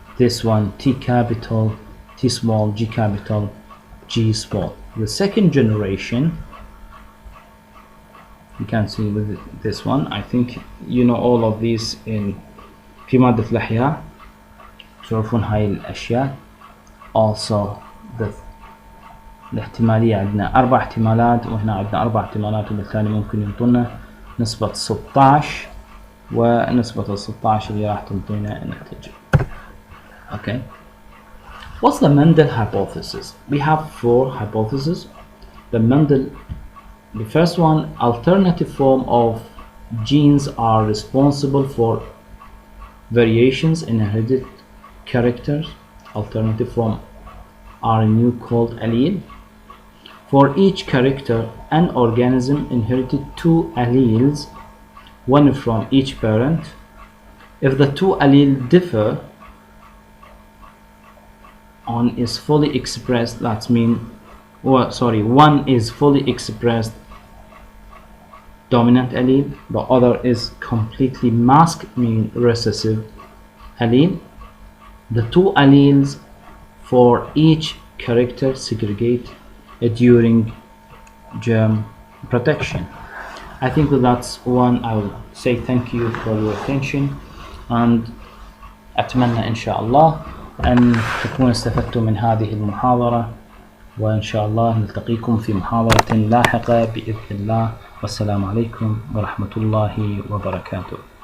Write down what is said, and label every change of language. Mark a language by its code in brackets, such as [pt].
[en] This one, T capital, T small, G capital, G small. The second generation, you can see with this one. I think you know all of these [ar] في مادة الأحياء تعرفون هاي الأشياء. Also الاحتمالية عندنا 4 احتمالات، وهنا عندنا 4 احتمالات، وبالتالي ممكن ينطونا نسبة 16، ونسبة 16 اللي راح تنطينا النتيجة. [en] Okay. What's the Mendel hypothesis? We have 4 hypotheses. The first one, alternative form of genes are responsible for variations in hereditary characters. alternative from RNA called allele. For each character, an organism inherited 2 alleles, one from each parent. If the 2 alleles differ, one is fully expressed, one is fully expressed dominant allele, the other is completely masked, meaning recessive allele. The 2 alleles for each character segregate during germ protection. I think that's one. I will say thank you for your attention, and [ar] أتمنى إن شاء الله أن تكونوا استفدتم من هذه المحاضرة، وإن شاء الله نلتقيكم في محاضرة لاحقة بإذن الله. والسلام عليكم ورحمة الله وبركاته.